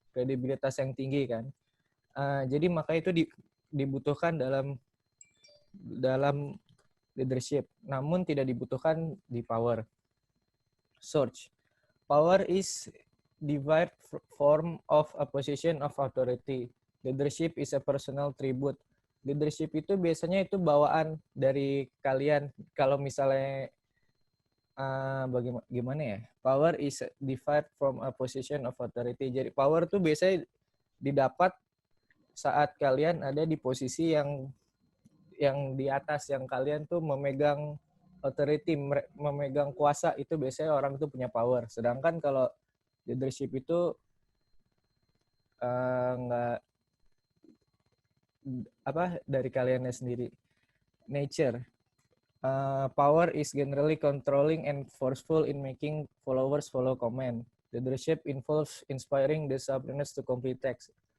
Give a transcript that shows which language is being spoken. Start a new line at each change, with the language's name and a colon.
Indonesian: kredibilitas yang tinggi kan. Jadi maka itu dibutuhkan dalam leadership, namun tidak dibutuhkan di power.
English: Search. Power is derived form of a position of authority. Leadership is a personal tribute.
Indonesian: Leadership itu biasanya itu bawaan dari kalian. Kalau misalnya bagaimana ya?
English: Power is derived from a position of authority.
Indonesian: Jadi power itu biasanya didapat saat kalian ada di posisi yang di atas, yang kalian tuh memegang authority, memegang kuasa, itu biasanya orang itu punya power. Sedangkan kalau leadership itu nggak dari kaliannya sendiri.
English: Nature. Power is generally controlling and forceful in making followers follow command. Leadership involves inspiring the subordinates to complete tasks.